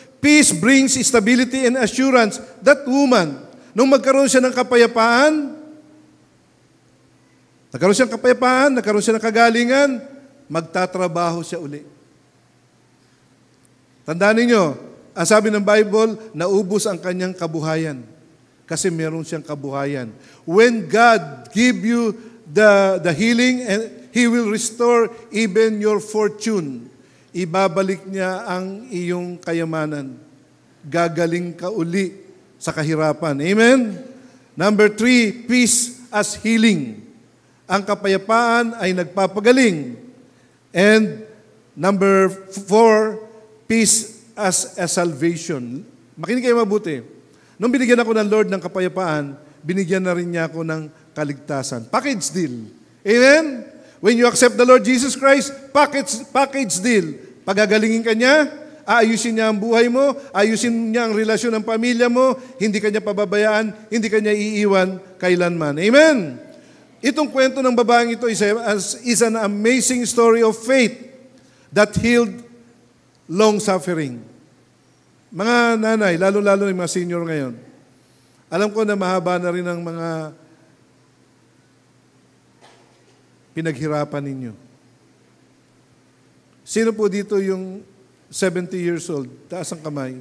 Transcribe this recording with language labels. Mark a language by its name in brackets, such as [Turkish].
[English] Peace brings stability and assurance. That woman, [Filipino] nung magkaroon siya ng kapayapaan, nagkaroon siya ng kagalingan, magtatrabaho siya uli. Tandaan ninyo, ang sabi ng Bible, naubos ang kanyang kabuhayan. Kasi meron siyang kabuhayan. [English] When God give you the healing, and He will restore even your fortune. [Filipino] Ibabalik niya ang iyong kayamanan. Gagaling ka uli sa kahirapan. Amen? [English] Number 3, peace as healing. [Filipino] Ang kapayapaan ay nagpapagaling. [English] And number 4, peace as a salvation. [Filipino] Makinig kayo mabuti. Nung binigyan ako ng Lord ng kapayapaan, binigyan na rin niya ako ng kaligtasan. [English] Package deal. [Filipino] Amen? [English] When you accept the Lord Jesus Christ, package deal. [Filipino] Pagagalingin ka niya, aayusin niya ang buhay mo, ayusin niya ang relasyon ng pamilya mo, hindi ka niya pababayaan, hindi ka niya iiwan kailanman. Amen? Itong kwento ng babaeng ito [English] is an amazing story of faith that healed long suffering. [Filipino] Mga nanay, lalo-lalo ng mga senior ngayon, alam ko na mahaba na rin ang mga pinaghirapan ninyo. Sino po dito yung 70 years old? Taas ang kamay.